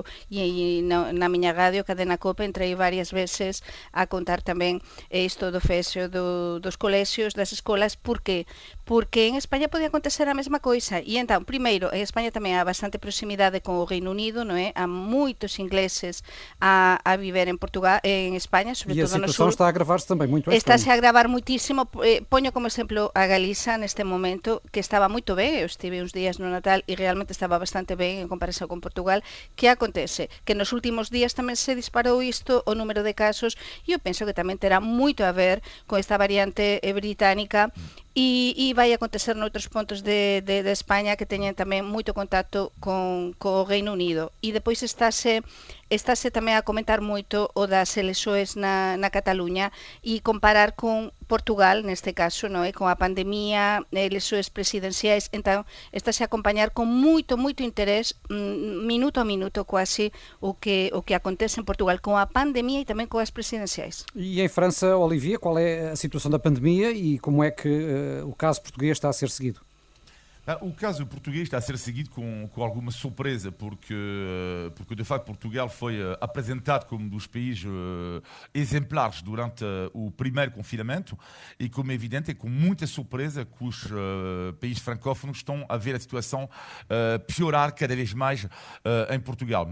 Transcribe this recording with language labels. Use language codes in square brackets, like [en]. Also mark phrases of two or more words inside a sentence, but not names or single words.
[gl] E na miña radio, Cadena Cope, entrei varias veces a contar tamén isto do fexo dos colexios, das escolas. Por qué? Porque en España podía acontecer a mesma coisa. E entón, primeiro, en España tamén há bastante proximidade con o Reino Unido, non é? Há moitos ingleses a viver en Portugal, en España, sobre todo no sur. [pt] E a situação está a agravar-se também muito. Está-se a agravar muitísimo. [gl] Poño como exemplo a Galiza neste momento, que estaba moito ben. Eu estive uns días no Natal e realmente estaba bastante ben en comparación con Portugal. Que acontece? Que nos últimos días tamén se disparou isto, o número de casos, e eu penso que tamén terá moito a ver con esta variante británica e vai acontecer noutros pontos de España que teñen tamén moito contacto con o Reino Unido. E depois estáse tamén a comentar moito o das elexoes na Cataluña e comparar con Portugal, neste caso, non é? Con a pandemia, eleições presidenciais, então está-se a acompañar con moito interés, minuto a minuto quase, o que acontece en Portugal com a pandemia e tamén com as presidenciais. [pt] E em França, Olivier, qual é a situação da pandemia e como é que o caso português está a ser seguido? O caso português está a ser seguido com alguma surpresa, porque de facto Portugal foi apresentado como um dos países exemplares durante o primeiro confinamento e, como é evidente, é com muita surpresa que os países francófonos estão a ver a situação piorar cada vez mais em Portugal.